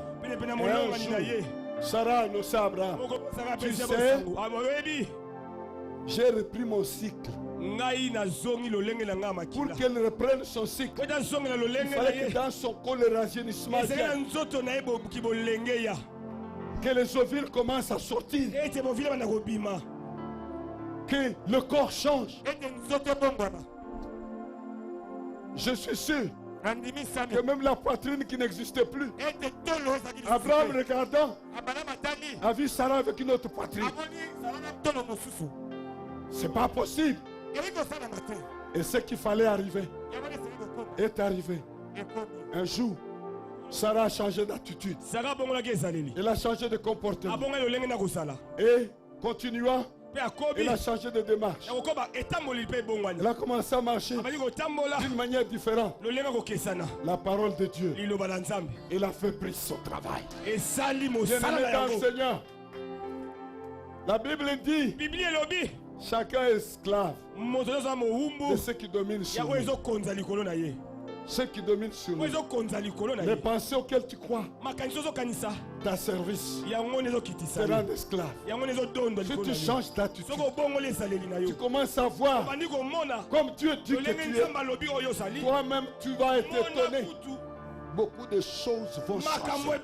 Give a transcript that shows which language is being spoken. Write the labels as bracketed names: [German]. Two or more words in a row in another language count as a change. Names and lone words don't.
[French] Et un jour, Sarah annonçait à Abraham, tu sais, j'ai repris mon cycle. [Lingala] ngai nazongi lolenge na ngai ya [French] Pour [Lingala] makila [French] qu'elle reprenne son cycle, [Lingala] po ete azongela [French] il [Lingala] lolenge na [French] fallait que [Lingala] ye [French] dans son corps le rajeunissement [Lingala] ezali na [French] vienne, [Lingala] nzoto na ye bobuki bolenge ya [French] que les ovules commencent à sortir, [Lingala] ete bovile banda kobima [French] que le corps change. [Lingala] ete nzoto ebongwana [French] Je suis sûr [Lingala] andimisami [French] que même la poitrine qui n'existait plus, [Lingala] ete tolo ezalaki [French] Abraham regardant, [Lingala] abalama tali [French] a vu Sarah avec une autre poitrine. [Lingala] amoni zala na tolo mosusu [French] C'est pas possible. [Lingala] elingi kosalama te [French] Et ce qu'il fallait arriver [Lingala] yango esili kokoma [French] est arrivé. [Lingala] ekomi [French] Un jour, Sarah a changé d'attitude. [Lingala] sara abongolaki ezaleli [French] Elle a changé de comportement. [Lingala] abongai lolenge na kosala [French] Et continuant, [Lingala] mpe akobi [French] elle a changé de démarche. [Lingala] ya kokoba etamboli mpe ebongwani [French] Elle a commencé à marcher [Lingala] abandi kotambola [French] d'une manière différente. [Lingala] lolenge kokesana [French] La parole de Dieu, [Lingala] liloba na nzambe [French] elle a fait plus son travail. [Lingala] esali mosala [French] Bien-aimé [Lingala] na [French] dans le [Lingala] yango [French] Seigneur, la Bible dit, [Lingala] biblia elobi [French] chacun est esclave [Lingala] moto nyonso na [French] de [Lingala] mowumbu [French] ce qui domine sur [Lingala] yango [French] lui. [Lingala] ezokonza likolo na ye [French] Ce qui domine sur nous, les pensées auxquelles tu crois, ta service, te rend esclave. Si tu changes d'attitude, tu commences à voir comme Dieu dit que tu es. Toi-même, tu vas être étonné. Beaucoup de choses vont changer.